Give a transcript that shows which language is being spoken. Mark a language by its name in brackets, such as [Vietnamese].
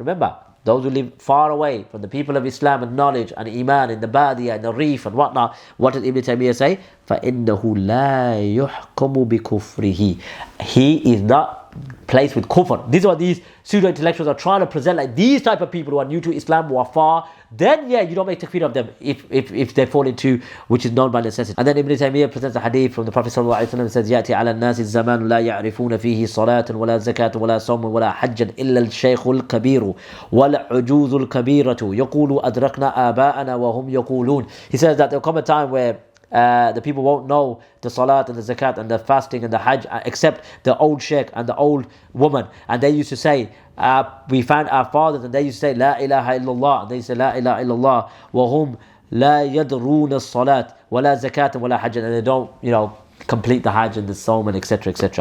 [English] Remember, those who live far away from the people of Islam and knowledge and Iman in the Badiyah and the Reef and whatnot, what did Ibn Taymiyyah say? [Arabic] فَإِنَّهُ لَا يُحْكَمُ بِكُفْرِهِ. [English] He is not placed with kufr. These are these pseudo-intellectuals are trying to present like these type of people who are new to Islam, who are far. Then you don't make takfir of them if they fall into which is known by necessity. And then Ibn Taymiyyah presents a hadith from the Prophet sallallahu alaihi wasallam and says, [Arabic] يأتي على الناس الزمان لا يعرفون فيه صلاة ولا زكاة ولا صوم ولا حجا إلا الشيخ الكبير والعجوز الكبيرة يقول أدركنا آباءنا وهم يقولون. [English] He says that there will come a time where the people won't know the salat and the zakat and the fasting and the hajj except the old sheikh and the old woman, and they used to say we found our fathers, and they used to say la ilaha illallah, and they used to say la ilaha illallah [Arabic] wa hum la yadruna as-salat wa la zakat wa la hajj, [English] and they don't complete the hajj and the sawm and etc.